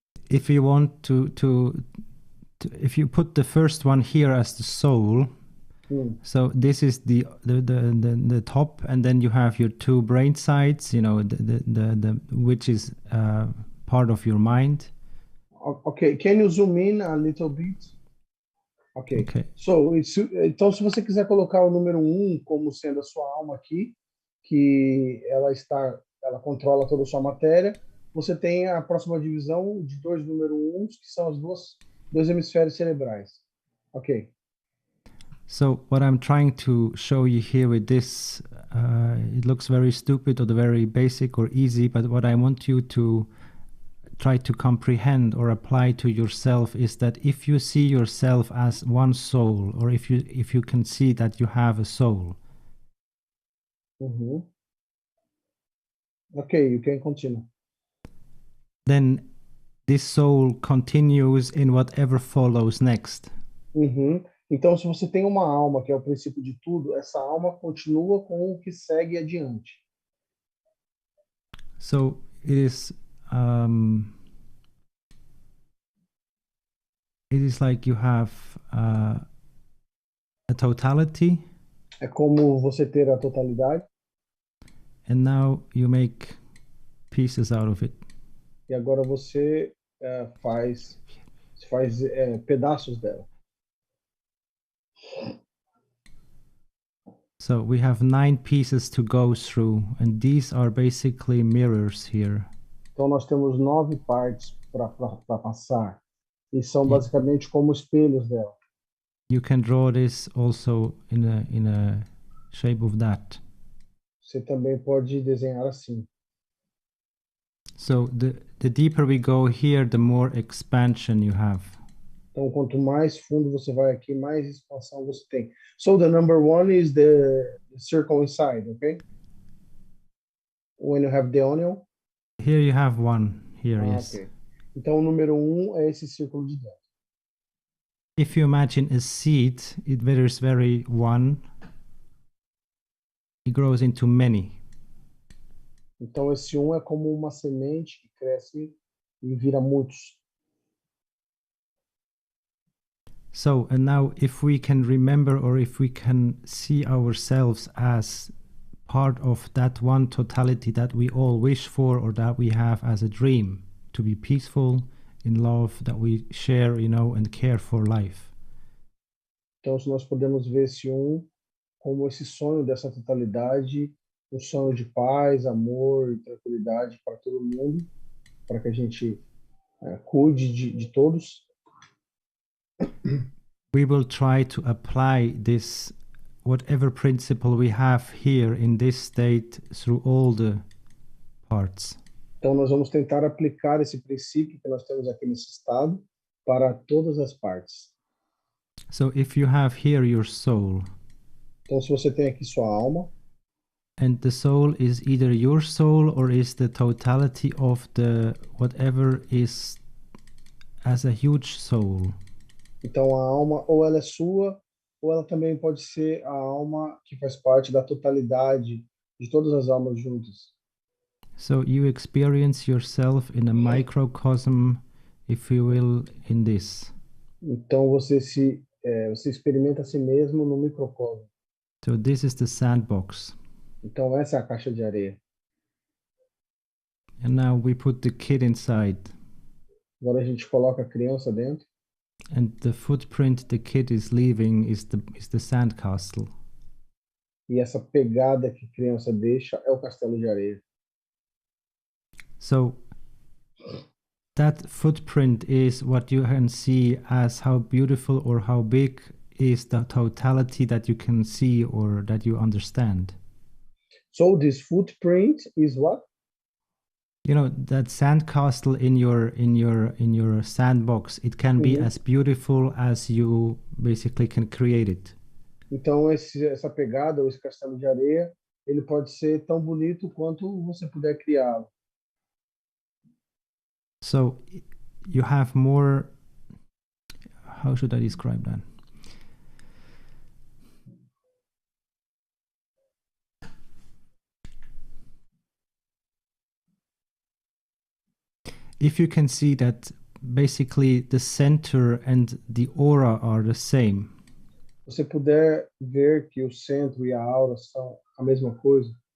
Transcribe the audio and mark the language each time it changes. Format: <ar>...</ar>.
<en>If you want to if you put the first one here as the soul, so this is the top, and then you have your two brain sides, you know, the which is part of your mind. Okay, can you zoom in a little bit? Okay.</en> <pt>So, então, se você quiser colocar o número 1 como sendo a sua alma aqui, que ela controla toda a sua matéria, você tem a próxima divisão de dois número 1, que são as dois hemisférios cerebrais.</pt> <en>Ok. So what I'm trying to show you here with this, it looks very stupid or very basic or easy, but what I want you to try to comprehend or apply to yourself is that if you see yourself as one soul, or if you can see that you have a soul. Okay, you can continue. Then this soul continues in whatever follows next.</en> <pt>Então, se você tem uma alma que é o princípio de tudo, essa alma continua com o que segue adiante.</pt> <en>So it is like you have a totality.</en> <pt>É como você ter a totalidade.</pt> <en>And now you make pieces out of it.</en> <pt>E agora você faz pedaços dela.</pt> <en>So we have 9 pieces to go through, and these are basically mirrors here.</en> <pt>Então nós temos 9 partes para passar e são</pt> <en>Yeah.</en> <pt>basicamente como espelhos dela.</pt> <en>You can draw this also in a shape of that.</en> <pt>Você também pode desenhar assim.</pt> <en>So the deeper we go here, the more expansion you have.</en> <pt>Então quanto mais fundo você vai aqui, mais expansão você tem.</pt> <en>So the number 1 is the circle inside, okay? When you have the onion. Here you have one. Here, yes. Okay.</en> <pt>Então o número 1 é esse círculo de dentro.</pt> <en>If you imagine a seed, it there's very one. It grows into many.</en> <pt>Então esse 1 é como uma semente que cresce e vira muitos.</pt> <en>So, and now if we can remember, or if we can see ourselves as part of that one totality that we all wish for, or that we have as a dream, to be peaceful, in love, that we share, and care for life.</en> <pt>Então se nós podemos ver esse 1 como esse sonho dessa totalidade, um sonho de paz, amor e tranquilidade para todo mundo, para que a gente cuide de todos.</pt> <en>We will try to apply this, whatever principle we have here in this state, through all the parts.</en> <pt>Então nós vamos tentar aplicar esse princípio que nós temos aqui nesse estado para todas as partes.</pt> <en>So if you have here your soul,</en> <pt>Então se você tem aqui sua alma,</pt> <en>and the soul is either your soul or is the totality of the whatever is as a huge soul.</en> <pt>então a alma ou ela é sua, ou ela também pode ser a alma que faz parte da totalidade de todas as almas juntas.</pt> <en>So you experience yourself in a microcosm, if you will, in this.</en> <pt>Então você experimenta a si mesmo no microcosmo.</pt> <en>So this is the sandbox.</en> <pt>Então essa é a caixa de areia.</pt> <en>And now we put the kid inside.</en> <pt>Agora a gente coloca a criança dentro.</pt> <en>And the footprint the kid is leaving is the sandcastle.</en> <pt>E essa pegada que a criança deixa é o castelo de areia.</pt> <en>So that footprint is what you can see as how beautiful or how big is the totality that you can see or that you understand. So this footprint is what? That sandcastle in your sandbox, it can be as beautiful as you basically can create it.</en> <pt>Então essa pegada ou esse castelo de areia, ele pode ser tão bonito quanto você puder criá-lo.</pt> <en>So you have more, how should I describe that? If you can see that basically the center and the aura are the same.</en> <pt>Você puder ver que o centro e a aura são a mesma coisa.</pt>